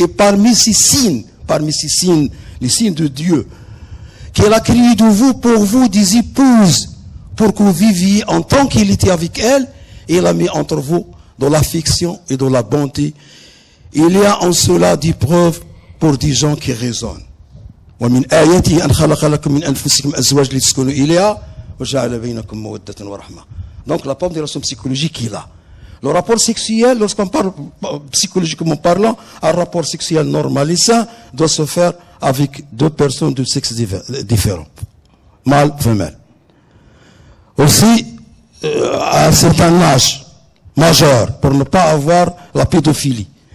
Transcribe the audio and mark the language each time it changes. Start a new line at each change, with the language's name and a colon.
French: Et parmi ces signes, les signes de Dieu, qu'il a créé de vous, pour vous, des épouses, pour que vous viviez en tant qu'il était avec elles, et il a mis entre vous de l'affection et de la bonté. Il y a en cela des preuves pour des gens qui raisonnent.
Arabic: ومن آياته أن خلق لكم من أنفسكم أزواج لتسكنوا إليها وجعل بينكم مودة ورحمة.
French: Donc la pondération psychologique est là. Le rapport sexuel, lorsqu'on parle psychologiquement parlant, un rapport sexuel normal et sain doit se faire avec deux personnes de sexe différents, mâle, femelle. Aussi, à un certain âge majeur, pour ne pas avoir la pédophilie.